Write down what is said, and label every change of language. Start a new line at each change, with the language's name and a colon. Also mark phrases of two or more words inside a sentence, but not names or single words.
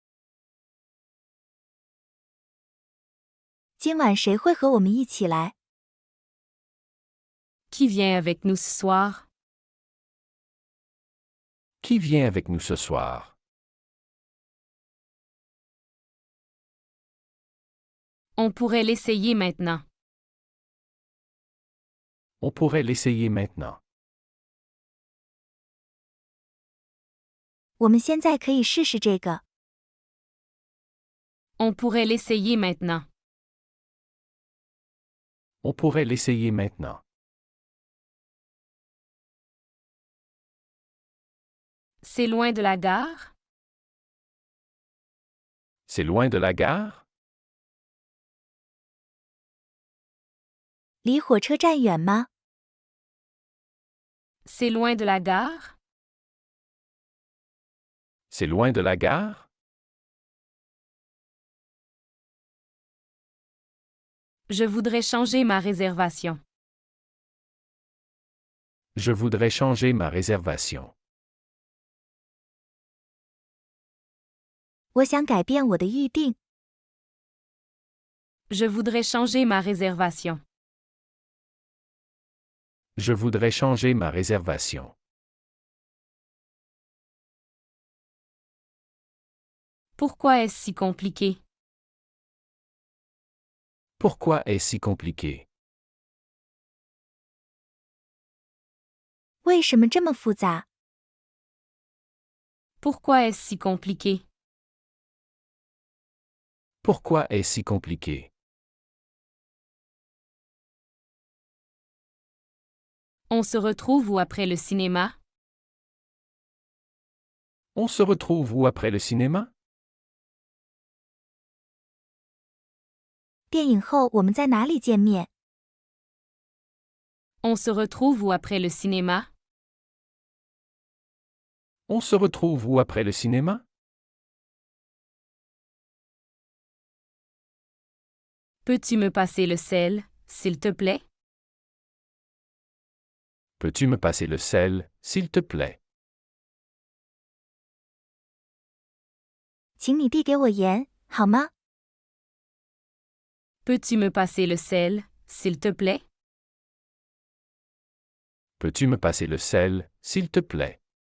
Chinese: 今晚谁会和我们一起来？
French: Qui vient avec nous ce soir? Qui vient avec nous ce soir? On pourrait l'essayer maintenant. On pourrait l'essayer maintenant.
Chinese: 我们现在可以试试这个。
French: On pourrait l'essayer maintenant. On pourrait l'essayer maintenant. C'est loin de la gare? C'est loin de la gare?
Chinese: 离火车站远吗？
French: C'est loin de la gare? C'est loin de la gare? Je voudrais changer ma réservation. Je voudrais changer ma réservation.
Chinese: 我想改变我的预定。
French: Je voudrais changer ma réservation. Je voudrais changer ma réservation. Pourquoi est-ce si compliqué? Pourquoi est-ce si compliqué?
Chinese: 为什么这么复杂？
French: Pourquoi est-ce si compliqué? Pourquoi est-ce si compliqué? On se retrouve où après le cinéma? On se retrouve où après le cinéma?
Chinese: 电影后我们在哪里见面？
French: On se retrouve où après le cinéma? On se retrouve où après le cinéma? Peux-tu me passer le sel, s'il te plaît? Peux-tu me passer le sel, s'il te plaît?
Chinese: 请你递给我盐，好吗？
French: Peux-tu me passer le sel, s'il te plaît? Peux-tu me passer le sel, s'il te plaît?